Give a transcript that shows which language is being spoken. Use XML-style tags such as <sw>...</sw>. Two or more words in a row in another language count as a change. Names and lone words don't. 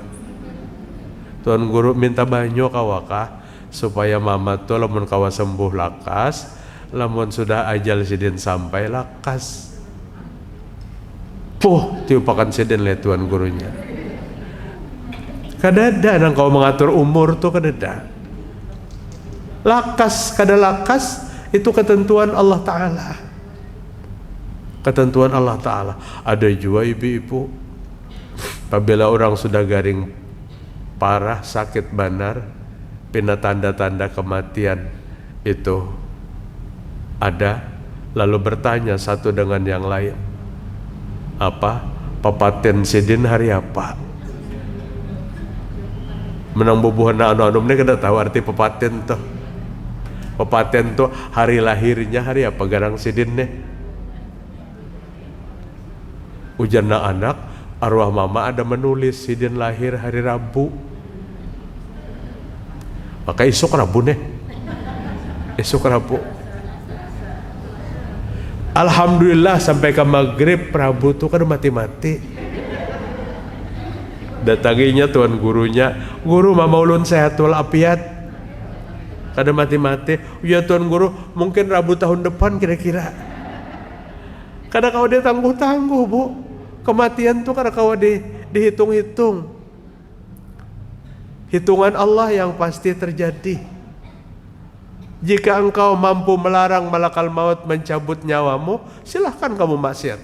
<bjn>Tuan guru minta banyu kawakah supaya mama tuh lamun kawa sembuh lakas, lamun sudah ajal sidin sampai lakas. Tiupakan sidin le tuan gurunya. Kadada nang kau mengatur umur tuh kadada. Lakas kada lakas Itu ketentuan Allah Ta'ala.</bjn> <id>Ketentuan Allah Ta'ala.</id> <bjn>Ada juga ibu-ibu, apabila orang sudah garing parah, sakit benar, pindah tanda-tanda kematian itu ada, lalu bertanya satu dengan yang lain, apa papaten sidin hari apa? Menang bubuhan anu-anu ini kada tahu arti papaten tuh. Papaten tuh hari lahirnya hari apa garang sidin nih. Ujarna anak, arwah mama ada menulis sidin lahir hari Rabu. Maka esok Rabu nih. Esok Rabu. Alhamdulillah sampai ke maghrib Rabu tuh kan mati-mati. Datanginya tuan gurunya, guru mama ulun sehat walafiat. Kada mati-mati. Ya tuan guru, mungkin Rabu tahun depan kira-kira. Kada kau dia tangguh-tangguh bu. Kematian tuh kada kau dihitung-hitung.</bjn> <id>Hitungan Allah yang pasti terjadi. Jika engkau mampu melarang</id> <ar>malakal maut</ar> <id>mencabut nyawamu, silahkan kamu maksiat.</id>